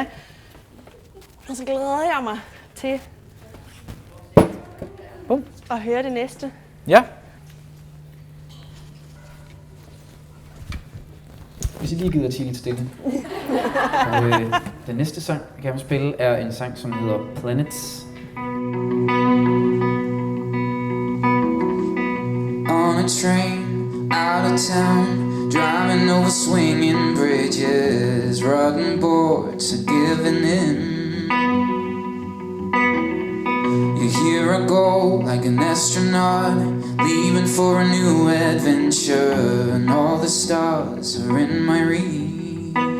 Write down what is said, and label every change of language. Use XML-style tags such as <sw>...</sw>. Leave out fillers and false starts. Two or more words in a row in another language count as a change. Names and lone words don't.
<da>Og så glæder jeg mig til at høre det næste. Ja. Hvis I lige gider tige lidt stille. Og den næste sang, jeg gerne vil spille, er en sang, som hedder Planets.</da> <en>On a train, out of town, driving over swinging bridges, rotten boards are giving in. Here I go, like an astronaut, leaving for a new adventure, and all the stars are in my reach.</en>